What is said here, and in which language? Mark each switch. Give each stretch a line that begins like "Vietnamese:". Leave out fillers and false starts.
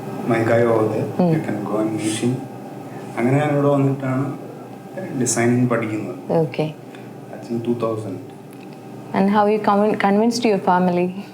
English: My guy over there, you can go and meet him.
Malayalam: അങ്ങനെ ഞാൻ ഇവിടെ വന്നിട്ടാണ് ഡിസൈനിങ് പഠിക്കുന്നത്.
English: Okay. That's in 2000. And how you convinced your family?